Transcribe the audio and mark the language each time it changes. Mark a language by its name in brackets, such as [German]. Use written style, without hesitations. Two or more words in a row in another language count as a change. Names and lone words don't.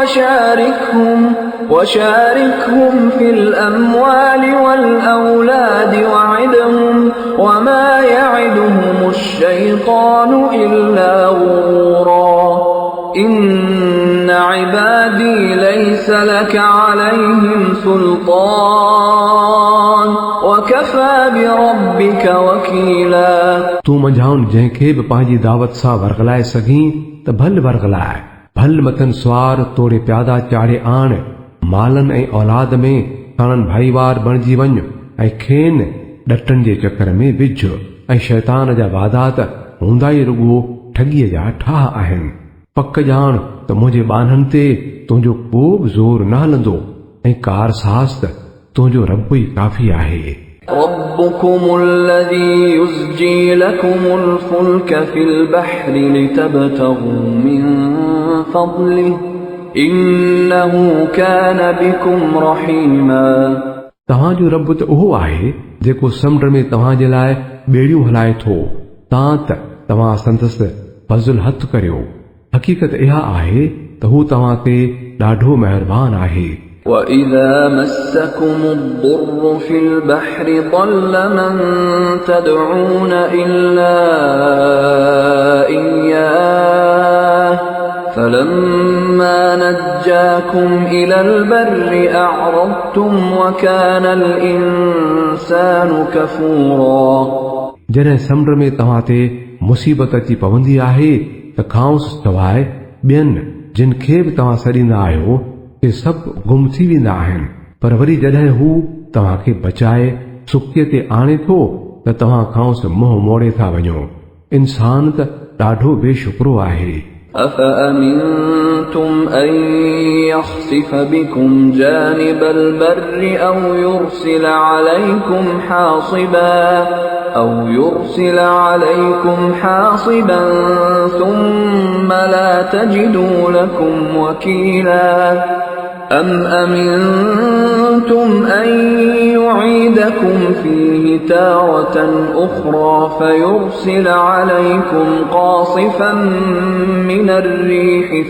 [Arabic] وشاركهم في الأموال والأولاد وعدهم وما يعدهم الشيطان إلا غرورا إن عبادي ليس لك عليهم سلطان وكفى بربك وكيلا। [Sindhi] तूं मंझाउनि जंहिंखे बि पंहिंजी दावत सां वरगलाए सघीं त भल वरगलाए भल मथन स्वार तोड़े प्यादा चाढ़े आण मालनि ऐं औलाद में साणनि भाईवार बणिजी वञ ऐं खेनि ॾटनि जे चकर में विझ ऐं शैतान जा वादा त हूंदा ई रुॻो ठगीअ जा ठाह आहिनि। पक ॼाण त मुंहिंजे ॿाननि ते तुंहिंजो को बि ज़ोर न हलंदो ऐं कार साहस त तुंहिंजो रब ई काफ़ी आहे। [Arabic] ربكم الذي يزجي لكم الفلك في البحر لتبتغوا من فضله إنه كان بكم رحيما। [Sindhi] तव्हांजो रब त उहो आहे जेको समुंड में तव्हां जे लाइ ॿेड़ियूं हलाए थो तव्हां संदसि फज़ल हथ करियो। हक़ीक़त इहा आहे त हू तव्हां ते ॾाढो महिरबान आहे। [Arabic] وَإِذَا مَسَّكُمُ الضُّرُّ فِي الْبَحْرِ ضَلَّ مَن تَدْعُونَ إِلَّا إِيَّاهُ فَلَمَّا نَجَّاكُمْ إِلَى الْبَرِّ أَعْرَضْتُمْ وَكَانَ الْإِنسَانُ كَفُورًا। [Sindhi] जॾहिं समुंड में तव्हां ते मुसीबत अची पवंदी आहे त खांउस सवाइ ॿियनि जिन खे बि तव्हां सॾींदा आहियो के सभु गुम थी वेंदा आहिनि, पर वरी जॾहिं हू तव्हांखे बचाए सुकीअ ते आणे थो त तव्हां खांउस मुंहुं मोड़े था वञो। इंसान त ॾाढो बेशुक्रो आहे। [Arabic] أَفَأَمِنْتُمْ أَنْ يَخْسِفَ بِكُمْ جَانِبَ الْبَرِّ أَوْ يُرْسِلَ عَلَيْكُمْ حَاصِبًا ثُمَّ لَا تَجِدُوا لَكُمْ وَكِيلًا أَمْ أَمِنْتُمْ أَنْ يُعِيدَكُمْ فِيهِ تَارَةً أُخْرَى فَيُرْسِلَ عَلَيْكُمْ قَاصِفًا مِنَ الرِّيحِ